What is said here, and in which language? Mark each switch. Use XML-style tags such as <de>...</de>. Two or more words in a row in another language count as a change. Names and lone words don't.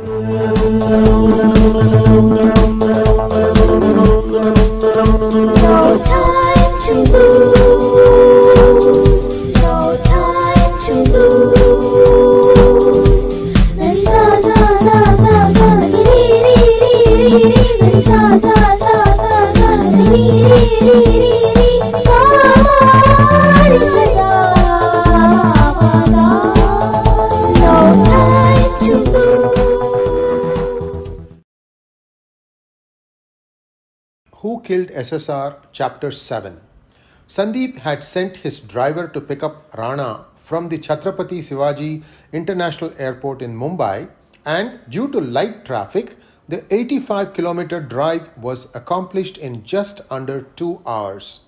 <en>time to lose. No time to lose. Sa sa sa sa sa ri ri ri ri sa sa sa sa sa ri ri ri ri pa ri sa ga pa ga. No time to lose. Who Killed SSR? Chapter 7. Sandeep had sent his driver to pick up Rana from the 𝙤𝙧𝙤𝙪𝙤 International Airport in Mumbai, and due to light traffic, the 85-kilometer drive was accomplished in just under 2 hours.</en>